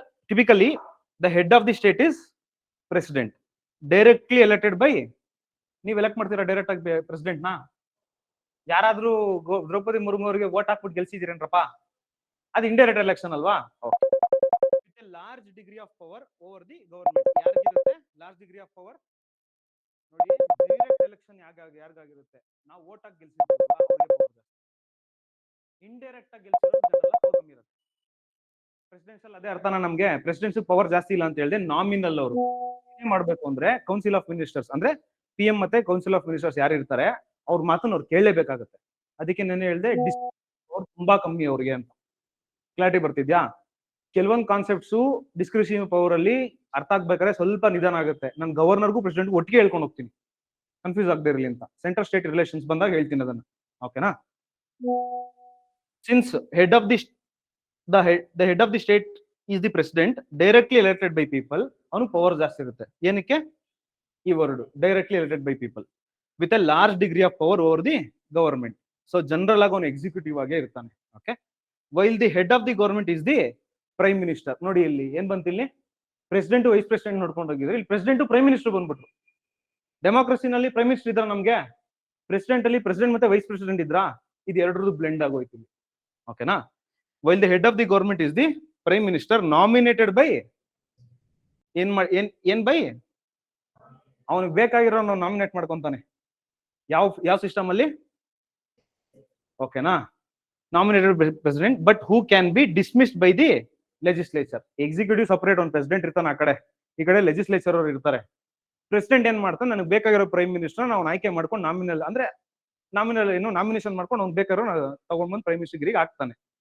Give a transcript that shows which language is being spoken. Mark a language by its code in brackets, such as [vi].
[en] Typically the head of the state is president, directly elected by. [kn] ನೀವು elect ಮಾಡ್ತೀರಾ direct ಆಗಿ president ನ? ಯಾರಾದ್ರೂ ದ್ರೌಪದಿ ಮುರ್ಮು ಅವರಿಗೆ ವೋಟ್ ಹಾಕ್ಬಿಟ್ಟು ಗೆಲ್ಸಿದಿರೇನ್ರಪ್ಪ? ಅದು ಇಂಡೈರೆಕ್ಟ್ ಎಲೆಕ್ಷನ್ ಅಲ್ವಾ? [en] Large degree of power over the government. [kn] ಯಾರಿಗಿರುತ್ತೆ large degree of power? ನೋಡಿ, ಡೈರೆಕ್ಟ್ ಎಲೆಕ್ಷನ್ ಯಾರಿಗಾಗಿರುತ್ತೆ? ನಾವು ವೋಟ್ ಹಾಕಿ ಗೆಲ್ಸಿರ್ತೀವಲ್ಲ ಅವ್ರಿಗೆ ಪವರ್ ಜಾಸ್ತಿ. ಇಂಡೈರೆಕ್ಟ್ ಆಗಿ ಗೆಲ್ಸಿರೋ ಜನರೆಲ್ಲ ಪವರ್ ಕಮ್ಮಿ ಇರುತ್ತೆ. ಪ್ರೆಸಿಡೆನ್ಷಿಯಲ್ ಅದೇ ಅರ್ಥನ ನಮ್ಗೆ. ಪ್ರೆಸಿಡೆನ್ಷಿಯಲ್ ಪವರ್ ಜಾಸ್ತಿ ಇಲ್ಲ ಅಂತ ಹೇಳಿದೆ. ನಾಮಿನಲ್ ಅವರು ಏನ್ ಮಾಡ್ಬೇಕು ಅಂದ್ರೆ, ಕೌನ್ಸಿಲ್ ಆಫ್ ಮಿನಿಸ್ಟರ್ಸ್ ಅಂದ್ರೆ PM ಮತ್ತೆ ಕೌನ್ಸಿಲ್ ಆಫ್ ಮಿನಿಸ್ಟರ್ಸ್ ಯಾರು ಇರ್ತಾರೆ ಅವ್ರ ಮಾತನ್ನ ಅವ್ರು ಕೇಳಲೇಬೇಕಾಗುತ್ತೆ. ಅದಕ್ಕೆ ನಾನು ಹೇಳಿದೆ ಅವ್ರು ತುಂಬಾ ಕಮ್ಮಿ ಅವ್ರಿಗೆ ಅಂತ. ಕ್ಲಾರಿಟಿ ಬರ್ತಿದ್ಯಾ? ಕೆಲವೊಂದು ಕಾನ್ಸೆಪ್ಟ್ಸ್ ಡಿಸ್ಕ್ರಿಷನ್ ಪವರ್ ಅಲ್ಲಿ ಅರ್ಥ ಆಗ್ಬೇಕಾದ್ರೆ ಸ್ವಲ್ಪ ನಿಧಾನ ಆಗುತ್ತೆ. ನಾನು ಗವರ್ನರ್ಗೂ ಪ್ರೆಸಿಡೆಂಟ್ ಒಟ್ಟಿಗೆ ಹೇಳ್ಕೊಂಡು ಹೋಗ್ತೀನಿ, ಕನ್ಫ್ಯೂಸ್ ಆಗದೆ ಇರಲಿ ಅಂತ. ಸೆಂಟ್ರಲ್ ಸ್ಟೇಟ್ ರಿಲೇಷನ್ಸ್ ಬಂದಾಗ ಹೇಳ್ತೀನಿ ಅದನ್ನ. ಓಕೆನಾ? [en] since head of the the head of the state is the president, directly elected by people, [kn] ಅವನು ಪವರ್ ಜಾಸ್ತಿ ಇರುತ್ತೆ. ಏನಕ್ಕೆ ಈ [en] Word directly elected by people with a large degree of power over the government. So [kn] general ಆಗಿ ಅವನು executive ಆಗೇ ಇರ್ತಾನೆ. [en] Okay, while the head of the government is the prime minister. [kn] ನೋಡಿ ಇಲ್ಲಿ ಏನ್ ಬಂತು, ಇಲ್ಲಿ ಪ್ರೆಸಿಡೆಂಟ್ ವೈಸ್ ಪ್ರೆಸಿಡೆಂಟ್ ನೋಡ್ಕೊಂಡು ಹೋಗಿದ್ರೆ ಇಲ್ಲಿ president prime minister ಬಂದ್ಬಿಟ್ರು. ಡೆಮೋಕ್ರಸಿನಲ್ಲಿ prime minister ಇದ್ರ, ನಮ್ಗೆ ಪ್ರೆಸಿಡೆಂಟ್ ಅಲ್ಲಿ ಪ್ರೆಸಿಡೆಂಟ್ ಮತ್ತೆ ವೈಸ್ ಪ್ರೆಸಿಡೆಂಟ್ ಇದ್ರಾ? ಇದು ಎರಡರದ್ದು ಬ್ಲೆಂಡ್ ಆಗೋಯ್ತು. ಓಕೆನಾ? [en] while the head of the government is the prime minister nominated by [kn] ಏನ್ ಬೈ ಅವನಿಗೆ ಬೇಕಾಗಿರೋ ನಾಮಿನೇಟ್ ಮಾಡ್ಕೊಂತಾನೆ. ಯಾವ ಸಿಸ್ಟಮ್ ಅಲ್ಲಿ? [en] ಓಕೆನಾ, nominated president, but who can be dismissed by the legislature. [kn] Executive separate ಒಂದು ಪ್ರೆಸಿಡೆಂಟ್ ಇರ್ತಾನೆ ಆ ಕಡೆ, ಈ ಕಡೆ ಲೆಜಿಸ್ಲೇಚರ್ ಅವರು ಇರ್ತಾರೆ. ಪ್ರೆಸಿಡೆಂಟ್ ಏನ್ ಮಾಡ್ತಾನೆ, ನನಗೆ ಬೇಕಾಗಿರೋ ಪ್ರೈಮ್ ಮಿನಿಸ್ಟರ್ ನಾವು ಆಯ್ಕೆ ಮಾಡ್ಕೊಂಡು ನಾಮಿನಲ್ ಏನು ನಾಮಿನೇಷನ್ ಮಾಡ್ಕೊಂಡು ಅವ್ನು ಬೇಕಾಗಿರೋ ತಗೊಂಡ್ಬಂದು ಪ್ರೈಮ್ ಮಿನಿಸ್ಟರ್ಗೆ ಹಾಕ್ತಾನೆ.